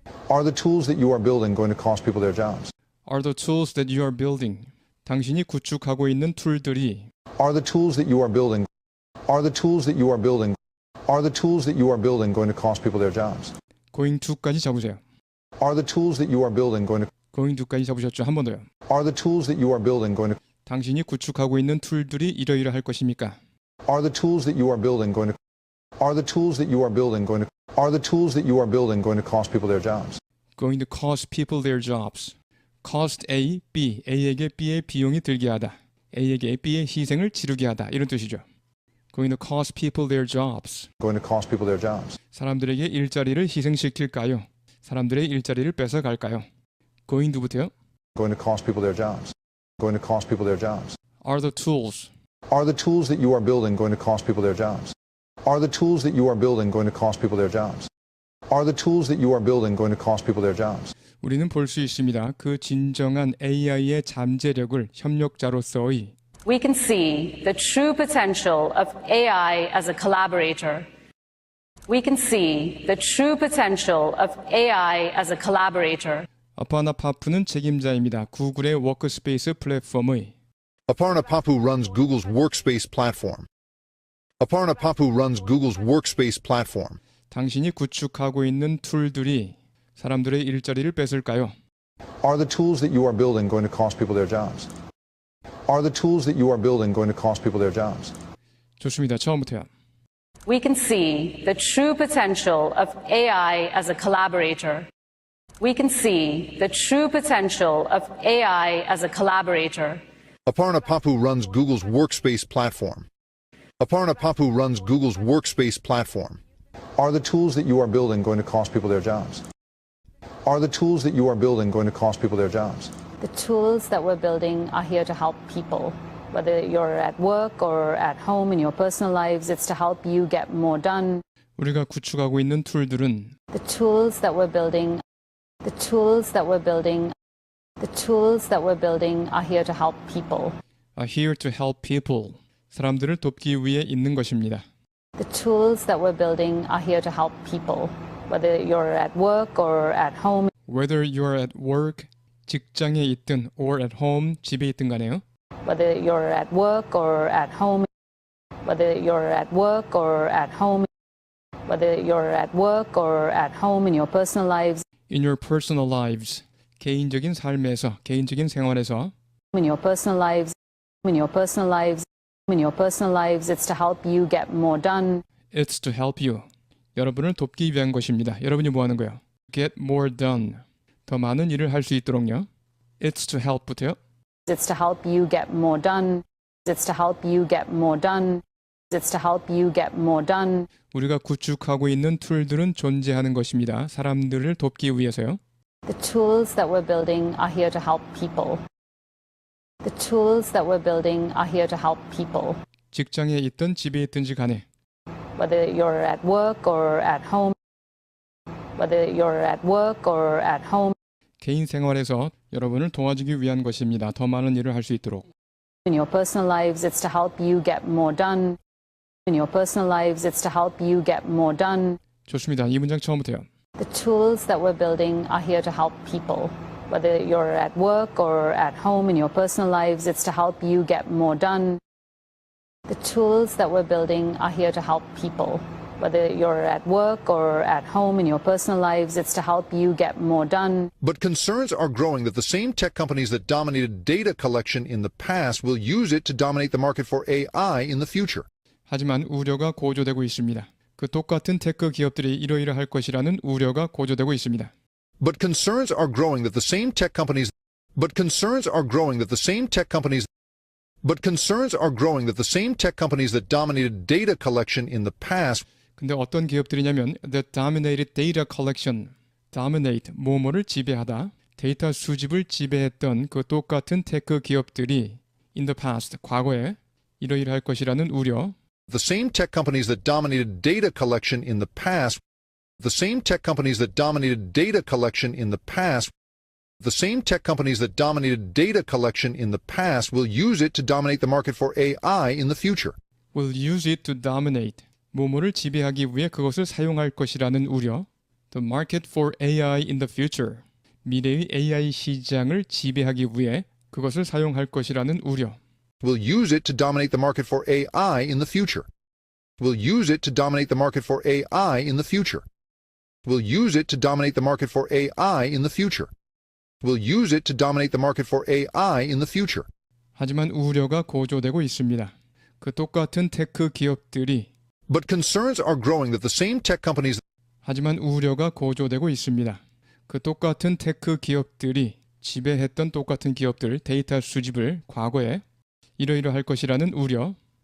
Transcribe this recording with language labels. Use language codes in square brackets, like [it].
[en] Are the tools that you are building going to cost people their jobs? Are the tools that you are building. [ko] 당신이 구축하고 있는 툴들이 [en] Are the tools that you are building? Are the tools that you are building? Are the tools that you are building going to cost people their jobs? going to [ko] 까지 잡으세요. [en] Are the tools that you are building going to going to [ko] 까지 잡으셨죠? 한 번 더요. [en] Are the tools that you are building going to [ko] 당신이 구축하고 있는 툴들이 이러이러할 것입니까? [en] Are the tools that you are building going to Are the tools that you are building going to Are the tools that you are building going to cost people their jobs? going to cost people their jobs. cost A, B. [ko] A에게 B의 비용이 들게 하다. A에게 B의 희생을 치르게 하다. 이런 뜻이죠. [en] going to cost people their jobs. Going to cost people their jobs. [ko] 사람들에게 일자리를 희생시킬까요? 사람들의 일자리를 뺏어갈까요? [en] going to [ko] 부터요. [en] Going to cost people their jobs. Going to cost people their jobs. are the tools. Are the tools that you are building going to cost people their jobs? Are the tools that you are building going to cost people their jobs? Are the tools that you are building going to cost people their jobs? [ko] 우리는 볼 수 있습니다. 그 진정한 AI의 잠재력을 협력자로서의 [en] We can see the true potential of AI as a collaborator. We can see the true potential of AI as a collaborator. [ko] 아파나 파프는 책임자입니다. 구글의 워크스페이스 플랫폼의 [en] Aparna Papu runs Google's Workspace platform. Aparna Papu runs Google's Workspace platform. [ko] 당신이 구축하고 있는 툴들이 사람들의 일자리를 뺏을까요? [en] Are the tools that you are building going to cost people their jobs? Are the tools that you are building going to cost people their jobs? [ko] 좋습니다. 처음부터요. [en] We can see the true potential of AI as a collaborator. We can see the true potential of AI as a collaborator. Aparna Papu runs Google's Workspace platform. Aparna Papu runs Google's Workspace platform. Are the tools that you are building going to cost people their jobs? Are the tools that you are building going to cost people their jobs? The tools that we're building are here to help people. Whether you're at work or at home in your personal lives, it's to help you get more done. [ko] 우리가 구축하고 있는 툴들은 [en] The tools that we're building, the tools that we're building, the tools that we're building are here to help people. are here to help people. [ko] 사람들을 돕기 위해 있는 것입니다. [en] The tools that we're building are here to help people. Whether you're at work or at home. Whether you're at work, [ko] 직장에 있든 [en] or at home, [ko] 집에 있든 간에요. [en] Whether you're at work or at home whether you're at work or at home, whether you're at work or at home in your personal lives, In your personal lives. [ko] 개인적인 삶에서, 개인적인 생활에서. [en] in your personal lives, in your personal lives, in your personal lives, it's to help you get more done. It's to help you. [ko] 여러분을 돕기 위한 것입니다. 여러분이 뭐 하는 거예요? [en] Get more done. [ko] 더 많은 일을 할 수 있도록요. [en] It's to help [ko] 부터요. [en] It's to help you get more done. It's to help you get more done. It's to help you get more done. [ko] 우리가 구축하고 있는 툴들은 존재하는 것입니다. 사람들을 돕기 위해서요. [en] The tools that we're building are here to help people. The tools that we're building are here to help people. [ko] 직장에 있든 집에 있든지 간에 [en] Whether you're at work or at home, whether you're at work or at home, [ko] 개인 생활에서 여러분을 도와주기 위한 것입니다. 더 많은 일을 할 수 있도록. [en] in your personal lives, it's to help you get more done. In your personal lives, it's to help you get more done. [ko] 좋습니다. 이 문장 처음부터요. [en] The tools that we're building are here to help people. Whether you're at work or at home in your personal lives, it's to help you get more done. The tools that we're building are here to help people. Whether you're at work or at home in your personal lives, it's to help you get more done. But concerns are growing that the same tech companies that dominated data collection in the past will use it to dominate the market for AI in the future. [ko] 하지만 우려가 고조되고 있습니다. 그 똑같은 테크 기업들이 이러이러할 것이라는 우려가 고조되고 있습니다. [en] But concerns are growing that the same tech companies But concerns are growing that the same tech companies But concerns are growing that the same tech companies that dominated data collection in the past [ko] 근데 어떤 기업들이냐면 [en] that dominated data collection, dominate, [ko] 뭐뭐를 지배하다, 데이터 수집을 지배했던 그 똑같은 테크 기업들이 [en] in the past, [ko] 과거에 이러이러할 것이라는 우려, [en] the same tech companies that dominated data collection in the past the same tech companies that dominated data collection in the past the same tech companies that dominated data collection in the past will use it to dominate the market for AI in the future. will use it to dominate, [ko] 뭐뭐를 지배하기 위해 그것을 사용할 것이라는 우려, [en] the market for AI in the future, [ko] 미래의 AI 시장을 지배하기 위해 그것을 사용할 것이라는 우려, [en] will use it to dominate the market for AI in the future. Will use it to dominate the market for AI in the future. Will use it to dominate the market for AI in the future. Will use it to dominate the market for AI in the future. [ko] 하지만 우려가 고조되고 있습니다. 그 똑같은 테크 기업들이 [en] But concerns are growing that the same tech companies [ko] 하지만 우려가 고조되고 있습니다. 그 똑같은 테크 기업들이 지배했던 똑같은 기업들 데이터 수집을 과거에 이러이러할 것이라는 우려,